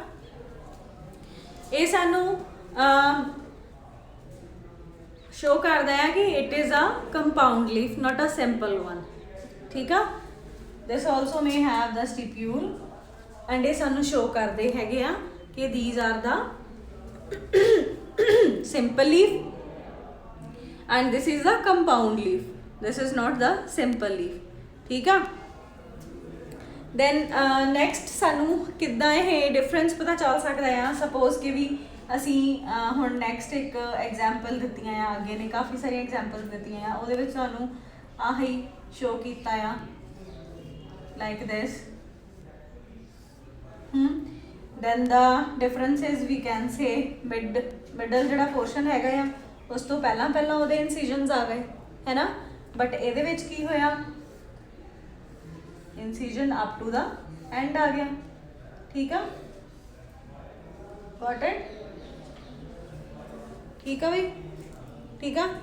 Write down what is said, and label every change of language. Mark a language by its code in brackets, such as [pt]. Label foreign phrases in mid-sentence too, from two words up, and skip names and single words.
[pa] ਇਹ ਸਾਨੂੰ ਸ਼ੋ ਕਰਦਾ ਹੈ ਕਿ [en] it is a compound leaf, not a simple one, [pa] ਠੀਕ ਆ। [en] this also may have the stipule and [pa] ਇਹ ਸਾਨੂੰ ਸ਼ੋ ਕਰਦੇ ਹੈਗੇ ਆ ਕਿ [en] these are the simple leaf and this is the compound leaf, this is not the simple leaf, [pa] ਠੀਕ ਆ। [en] then next [pa] ਸਾਨੂੰ ਕਿੱਦਾਂ ਇਹ ਡਿਫਰੈਂਸ ਪਤਾ ਚੱਲ ਸਕਦਾ ਆ? ਸਪੋਜ਼ ਕਿ ਵੀ ਅਸੀਂ ਹੁਣ ਨੈਕਸਟ ਇੱਕ ਐਗਜ਼ਾਮਪਲ ਦਿੱਤੀਆਂ ਆ, ਅੱਗੇ ਨੇ ਕਾਫੀ ਸਾਰੀਆਂ ਐਗਜ਼ਾਮਪਲ ਦਿੱਤੀਆਂ ਆ, ਉਹਦੇ ਵਿੱਚ ਸਾਨੂੰ ਆਹੀ ਸ਼ੋ ਕੀਤਾ ਆ [en] like this. then the differences we can say middle [pa] ਜਿਹੜਾ ਪੋਰਸ਼ਨ ਹੈਗਾ ਆ ਉਸ ਤੋਂ ਪਹਿਲਾਂ ਉਹਦੇ ਇਨਸੀਜਨਸ ਆ ਗਏ, ਹੈ ਨਾ, ਬਟ ਇਹਦੇ ਵਿੱਚ ਕੀ ਹੋਇਆ? [en] incision up to the end [pa] ਆ ਗਿਆ, ਠੀਕ ਆ। [en] got it? [pa] ਠੀਕ ਆ ਬਈ, ਠੀਕ ਆ।